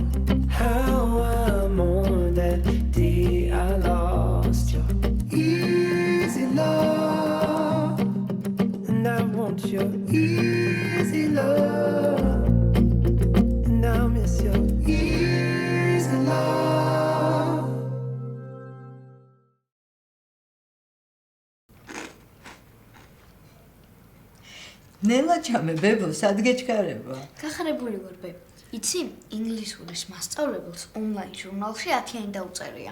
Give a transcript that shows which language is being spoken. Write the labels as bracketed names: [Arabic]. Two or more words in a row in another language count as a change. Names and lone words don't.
[English] How I mourn that day I lost your easy love, and I want your easy love, and I miss your easy love. [Georgian] ნელა ჩამე ბებო სად გეჩქარება? გახარებული ვარ ბებ. იცი, ინგლისურის მასწავლებელს ონლაინ ჟურნალში 10-იანი დაუწერია.